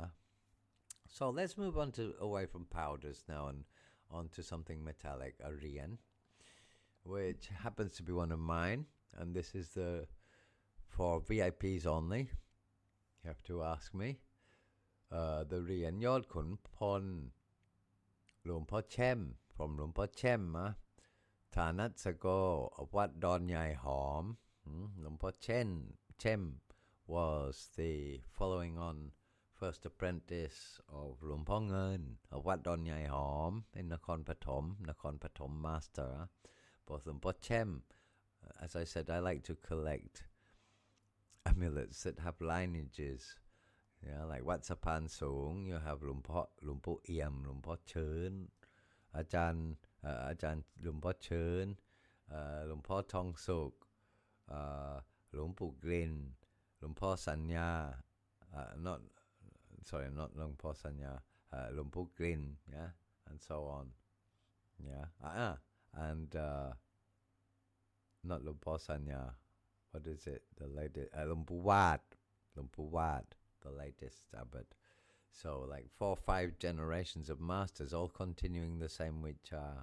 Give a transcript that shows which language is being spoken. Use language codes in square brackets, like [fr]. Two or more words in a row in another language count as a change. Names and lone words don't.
[en] So let's move on to away from powders now and on to something metallic, a rien, which happens to be one of mine. And this is for VIPs only. You have to ask me. The Rien Yod Kun Pen Lumpo Chem from Lumpo Chem, Thanat Sago of Wat Don Yai Hom. Lumpo Chem was the following on first apprentice of Lumpo Ngân of Wat Don Yai Hom in Nakhon Pathom master. Both Lumpo Chem. As I said, I like to collect amulets that have lineages. Yeah, like Wat Sapan Sung, you have Lumpo Iem, Lumpo Chön, Ajahn Lumpo Chön, Lumpo Thong Suk, Lumpo Grin, Lumpo Sanya, not Lumpo Sanya, Lumpo Grin, yeah, and so on. Yeah, and not Lumpo Sanya. What is it? The latest Lumpo Wat, the latest abbot. So like 4 or 5 generations of masters, all continuing the same Vicha.